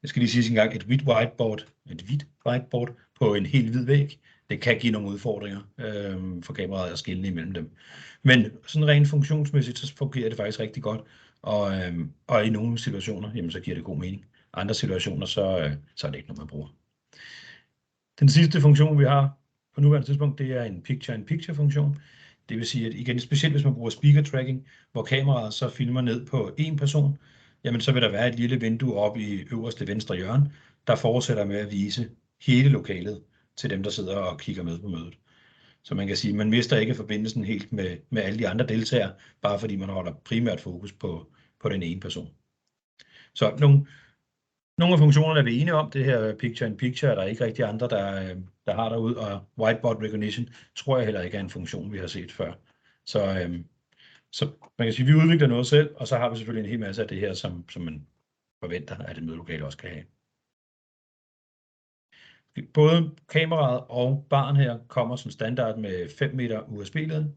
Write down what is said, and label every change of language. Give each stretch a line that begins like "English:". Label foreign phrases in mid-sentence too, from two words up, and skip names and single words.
Danish: Jeg skal lige sige engang, et hvidt whiteboard på en helt hvid væg, det kan give nogle udfordringer for kameraet at skelne imellem dem. Men sådan rent funktionsmæssigt, så fungerer det faktisk rigtig godt, og i nogle situationer, jamen, så giver det god mening. Andre situationer, så er det ikke noget, man bruger. Den sidste funktion, vi har på nuværende tidspunkt, det er en
English: picture-in-picture
Danish: funktion. Det vil sige, at igen, specielt hvis man bruger
English: speaker tracking,
Danish: hvor kameraet så filmer ned på en person, jamen så vil der være et lille vindue oppe i øverste venstre hjørne, der fortsætter med at vise hele lokalet til dem, der sidder og kigger med på mødet. Så man kan sige, at man mister ikke forbindelsen helt med alle de andre deltagere, bare fordi man holder primært fokus på den ene person. Så nogle af funktionerne er vi enige om. Det her
English: picture-in-picture
Danish: er der ikke rigtig andre, der har derude, og
English: whiteboard recognition
Danish: tror jeg heller ikke er en funktion, vi har set før. Så man kan sige, at vi udvikler noget selv, og så har vi selvfølgelig en hel masse af det her, som man forventer, at et mødelokale også kan have. Både kameraet og barn her kommer som standard med 5 meter USB-ledning.